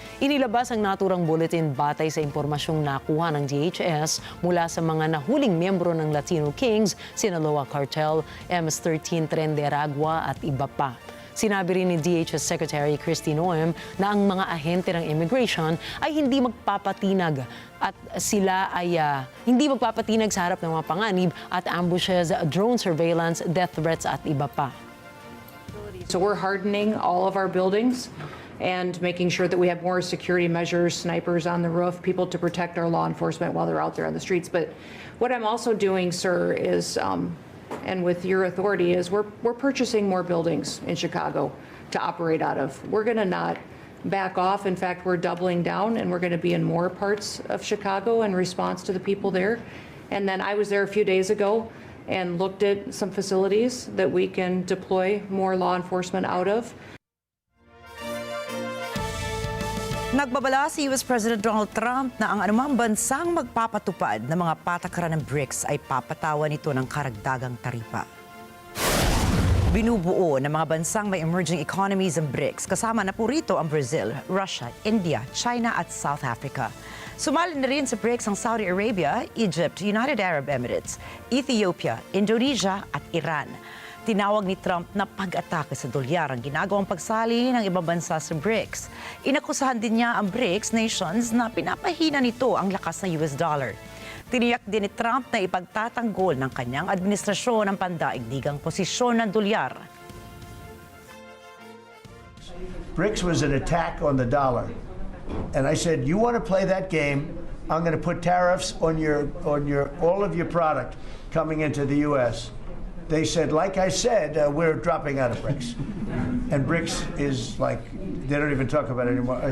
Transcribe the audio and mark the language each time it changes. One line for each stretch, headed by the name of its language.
Filipino: Inilabas ang naturang bulletin batay sa impormasyong nakuha ng DHS mula sa mga nahuling miyembro ng Latino Kings, Sinaloa Cartel, MS-13 Tren de Aragua at iba pa. Sinabi rin ni DHS Secretary Kristi Noem na ang mga ahente ng immigration ay hindi magpapatinag at sila ay hindi magpapatinag sa harap ng mga panganib at ambushes, drone surveillance, death threats at iba pa.
English: So we're hardening all of our buildings and making sure that we have more security measures, snipers on the roof, people to protect our law enforcement while they're out there on the streets. But what I'm also doing, sir, is, and with your authority, is we're purchasing more buildings in Chicago to operate out of. We're going to not back off. In fact, we're doubling down, and we're going to be in more parts of Chicago in response to the people there. And then I was there a few days ago and looked at some facilities that we can deploy more law enforcement out of.
Filipino: Nagbabala si US President Donald Trump na ang anumang bansang magpapatupad ng mga patakaran ng BRICS ay papatawan nito ng karagdagang taripa. Binubuo ng mga bansang may emerging economies ng BRICS, kasama na po rito ang Brazil, Russia, India, China at South Africa. Sumali na rin sa BRICS ang Saudi Arabia, Egypt, United Arab Emirates, Ethiopia, Indonesia at Iran. Tinawag ni Trump na pag-atake sa dolyar ang ginagawang pagsali ng ibang bansa sa BRICS. Inakusahan din niya ang BRICS nations na pinapahina nito ang lakas ng US dollar. Tiniyak din ni Trump na ipagtatanggol ng kanyang administrasyon ang pandaigdigang posisyon ng dolyar.
English: BRICS was an attack on the dollar. And I said, you want to play that game, I'm going to put tariffs on all of your product coming into the U.S. They said, like I said, we're dropping out of BRICS. And BRICS is like, they don't even talk about it anymore.